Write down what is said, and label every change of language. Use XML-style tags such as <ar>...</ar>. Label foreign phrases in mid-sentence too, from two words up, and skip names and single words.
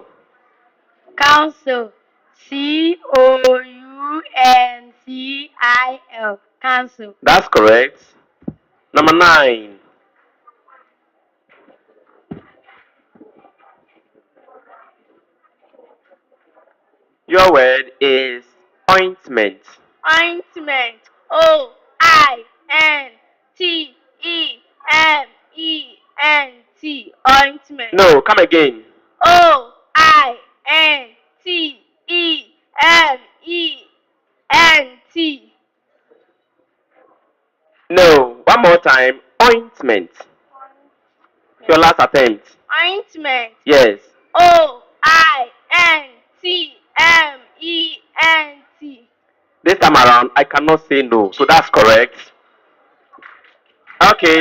<en>Council. C-O-U-N-C-I-L. Council. That's correct. Number 9. Your word is ointment. Ointment. O-I-N-T-E-M-E-N-T. Ointment. No, come again. O-I-N-T-E-M-E-N-T. No, one more time. Ointment. Your last attempt. Ointment. Yes. O-I-N-T-M-E-N-T. This time around, I cannot say no. So that's correct. Okay.</en>